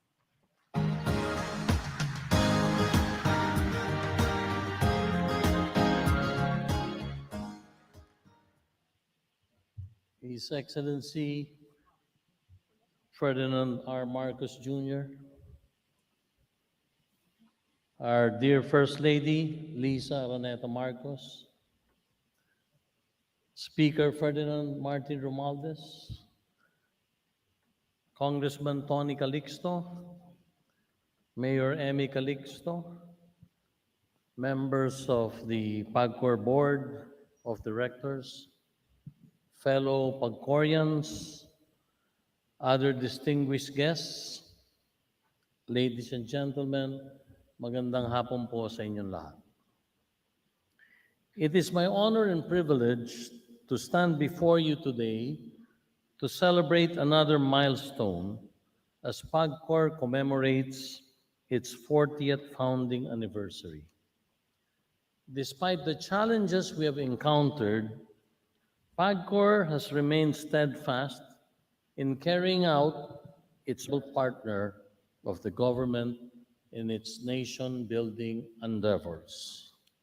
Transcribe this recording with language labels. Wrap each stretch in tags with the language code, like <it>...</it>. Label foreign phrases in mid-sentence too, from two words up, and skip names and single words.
<en>His Excellency Ferdinand R. Marcos Jr., our dear First Lady Lisa Araneta Marcos, Speaker Ferdinand Martin Romualdez, Congressman Tony Calixto, Mayor Imee Calixto, members of the PAGCOR Board of Directors, fellow PAGCORians, other distinguished guests, ladies and gentlemen,</en> <tl>magandang hapon po sa inyong lahat.</tl> <en>It is my honor and privilege to stand before you today to celebrate another milestone as PAGCOR commemorates its 40th founding anniversary. Despite the challenges we have encountered, PAGCOR has remained steadfast in carrying out its partner of the government in its nation-building endeavors.</en>